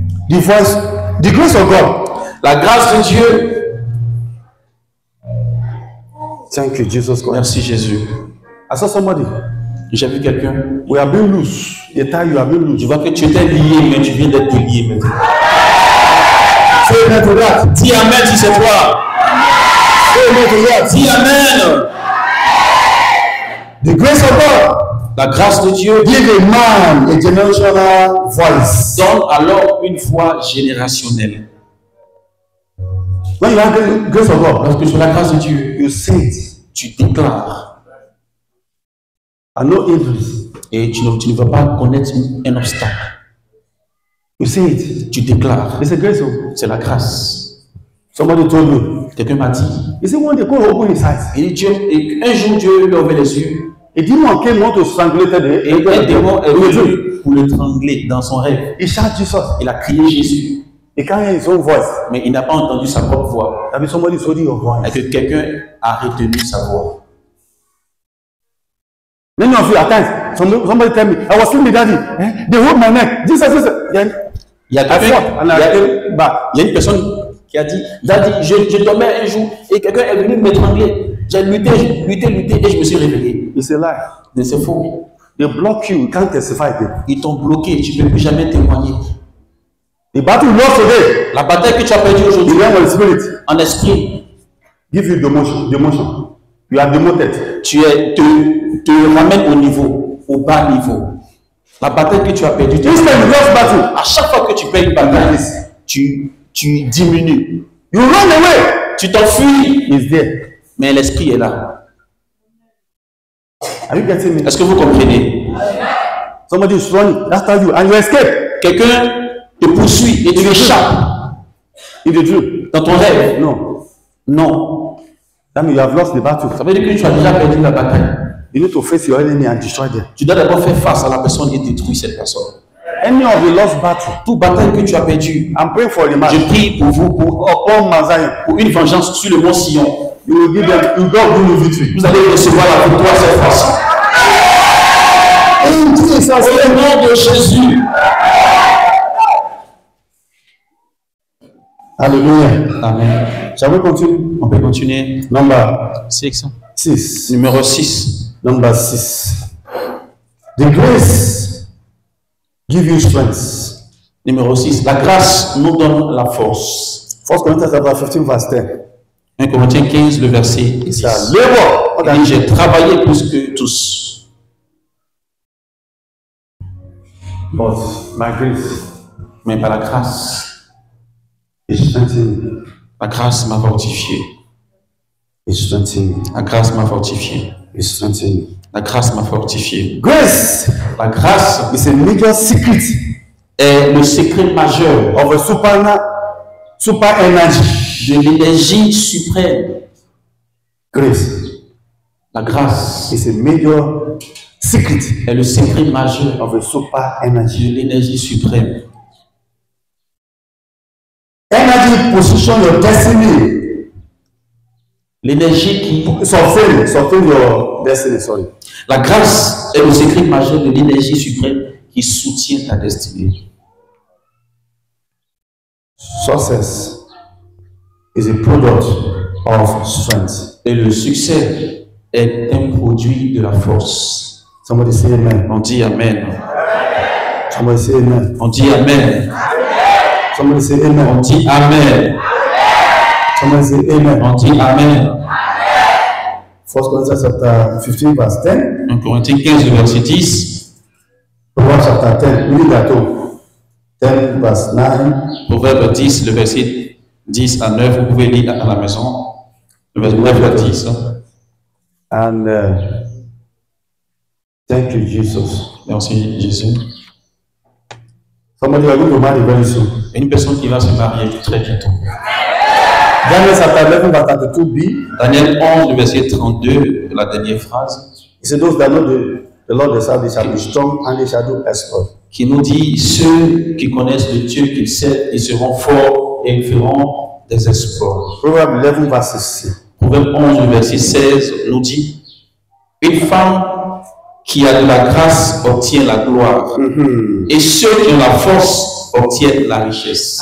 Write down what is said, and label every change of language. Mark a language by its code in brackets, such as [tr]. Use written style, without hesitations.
[en] The voice, the grace of God. [fr] La grâce de Dieu. [en] Thank you, Jesus Christ. [fr] Merci Jésus. [en] I saw somebody. [fr] J'ai vu quelqu'un. [en] We have been loose. The time you have been loose. [fr] Je vois que tu étais lié, mais tu viens d'être lié maintenant. [en] Say amen to that. [fr] Dis Amen si c'est toi. [en] Say amen to that. [fr] Dis Amen. [en] The grace of God. [fr] La grâce de Dieu [en] Give a man a generational voice. [fr] donne alors une voix générationnelle. [en] When you have the grace of God, [fr] Lorsque sur la grâce de Dieu, [en] you say it. [fr] tu déclares [en] And no hindrance. [fr] et tu ne vas pas connaître un obstacle. [en] You say it. [fr] Tu déclares. [en] It's a grace of [fr] C'est la grâce. [en] Somebody told me. [fr] Quelqu'un m'a dit. [en] He said one day God open his eyes. [fr] Et Dieu, et un jour Dieu lui a ouvert les yeux [en] A demon came want to strangle [fr] et un démon est venu pour l'étrangler dans son rêve. [en] He shout Jesus. [fr] Il a crié Jésus, [en] He can't hear his own voice. [fr] mais il n'a pas entendu sa propre voix. [en] That means somebody is holding your voice. [fr] Et que quelqu'un a retenu sa voix. [en] Many of you at times, somebody tell me, I was sleeping, daddy. They hold my neck. Jesus. [fr] Il y a [en] I [fr] quelqu'un, [en] fought and I came back. [fr] il y a une personne qui a dit, Daddy, je dormais un jour et quelqu'un est venu m'étrangler. J'ai lutté et je me suis réveillé. [en] It's a lie. [fr] Mais c'est faux. [en] They block you. You can't testify again. [fr] Ils t'ont bloqué, tu ne peux plus jamais témoigner. [en] The battle you lost today, [fr] La bataille que tu as perdue [en] the [fr] aujourd'hui, [en] realm of the spirit, [fr] en esprit, [en] give you demotion. You are demoted. [fr] te ramène au bas niveau. La bataille que tu as perdue, [en] This time you lost battle. [fr] à chaque fois que tu perds une bataille, tu diminues. [en] You run away. [fr] Tu t'enfuis, [en] He's there. [fr] mais l'esprit est là. [en] Are you getting me? [fr] Est-ce que vous comprenez? [en] Somebody is running after you and you escape. [fr] Quelqu'un te poursuit et tu échappes [en] It's the truth. [fr] dans ton rêve. [en] No. [fr] Non. [en] That means you have lost the battle. [fr] Ça veut dire que tu as déjà perdu la bataille. [en] You need to face your enemy and destroy them. [fr] Tu dois d'abord faire face à la personne et détruire cette personne. [en] Any of the lost battle, [fr] Toute bataille que tu as perdue, [en] I'm praying for the man. [fr] je prie pour vous, [en] Upon Mount Zion, [fr] pour une vengeance sur le mont Sion. [en] you will give them. You God give you victory. [fr] Vous allez recevoir la victoire cette fois-ci. [en] In Jesus' [fr] Au [en] name. [fr] nom de Jésus. Hallelujah. Amen. [en] Shall we continue? [fr] On peut continuer. [en] Number 6. [fr] 6. Numéro 6. [en] Number 6. The grace give you strength. [fr] Numéro 6. La grâce nous donne la force. [en] 1 Corinthians chapter 15 verse 10. [fr] 1 Corinthiens 15, le verset 10. [en] Labor. [fr] Il dit, j'ai travaillé plus que tous. [en] But my grace [fr] Mais par la grâce, [en] is strengthening. [fr] la grâce m'a fortifié. [en] Is strengthening. [fr] La grâce m'a fortifié. [en] Is strengthening. [fr] La grâce m'a fortifié. [en] Grace [fr] La grâce [en] is a major secret [fr] est le secret majeur [en] of a super energy. [fr] de l'énergie suprême. [en] Grace [fr] La grâce [en] is a major secret [fr] est le secret majeur [en] of a super [fr] de [en] energy. [fr] l'énergie suprême. [en] Energy position your destiny. [fr] L'énergie qui... [en] Sustain your destiny, sorry. [fr] La grâce est le secret majeur de l'énergie suprême qui soutient ta destinée. [en] Success is a product of strength. [fr] Et le succès est un produit de la force. [en] Somebody say amen. [fr] On dit Amen. [en] Somebody say amen. [fr] On dit Amen. [en] Somebody say [fr] On [en] amen. [fr] dit Amen. [en] Somebody say amen. [fr] On dit Amen. [en] 1 Corinthians chapter 15 verse 10. [fr] 1 Corinthiens 15, le verset 10. [en] Proverbs chapter 10. Read that too. 10 verse 9. [fr] Proverbe 10, le verset 10 à 9. Vous pouvez lire à la maison. Le verset 9 à 10. [en] And thank you, Jesus. [fr] Merci Jésus. [en] Somebody are going to marry very soon. [fr] Et une personne qui va se marier très bientôt. [en] Daniel chapter 11 verse 32b. [fr] Daniel 11, le verset 32, la dernière phrase, [en] He said, those that know the Lord themselves, they shall be strong and they shall do exploit. [fr] qui nous dit ceux qui connaissent le Dieu qu'ils servent, ils seront forts et ils feront des exploits. [en] Proverbs 11 verse 16. [fr] Proverbe 11, le verset 16 nous dit une femme qui a de la grâce obtient la gloire et ceux qui ont la force obtiennent la richesse.